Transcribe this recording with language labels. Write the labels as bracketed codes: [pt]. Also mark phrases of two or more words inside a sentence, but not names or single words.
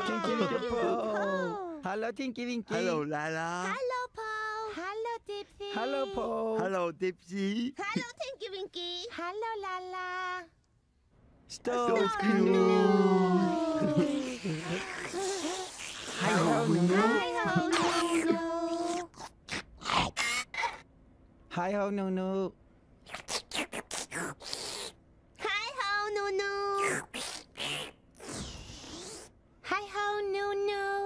[no] Tinky Winky og Pó. Hallo, Tinky Winky. Hallo, Lalla. Hallo, Pó! Hallo, Dipsy! Hallo, Pó. Hallo, Dipsy. Hallo, Tinky Winky! Hallo, Lalla! Stålsknut. Hei ho, Nunu. Hei ho, Nunu! Hei ho, Nunu. Hei ho, Nunu!